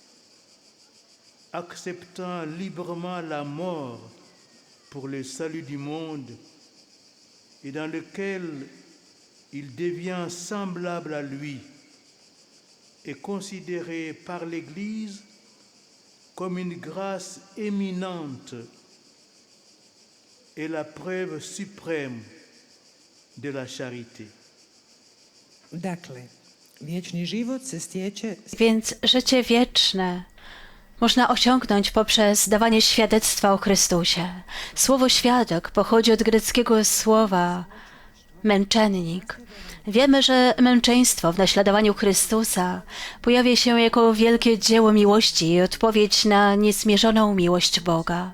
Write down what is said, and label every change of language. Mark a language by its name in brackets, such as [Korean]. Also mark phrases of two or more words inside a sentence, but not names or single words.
[French] acceptant librement la mort pour le salut du monde, et dans lequel il devient semblable à lui, est considéré par l'Église comme une grâce éminente et la preuve suprême de la charité. [Croatian] Dakle, vječni život se stječe [Polish] Więc życie wieczne można osiągnąć poprzez dawanie świadectwa o Chrystusie. Słowo świadek pochodzi od greckiego słowa męczennik. Wiemy, że męczeństwo w naśladowaniu Chrystusa pojawia się jako wielkie dzieło miłości i odpowiedź na niezmierzoną miłość Boga.